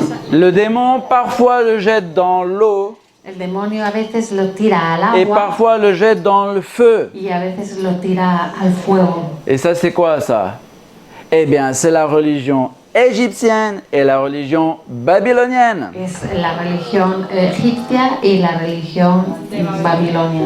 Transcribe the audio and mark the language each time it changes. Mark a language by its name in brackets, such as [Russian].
[French] Le démon parfois le jette dans l'eau [Spanish] El demonio a veces lo tira al [French] et [Spanish] agua [French] parfois le jette dans le feu. [Spanish] y a veces lo tira al fuego. [French] Et ça, c'est quoi ça? Eh bien, c'est la religion égyptienne et la religion babylonienne. [Spanish] Es la religión egipcia y la religión babilonia.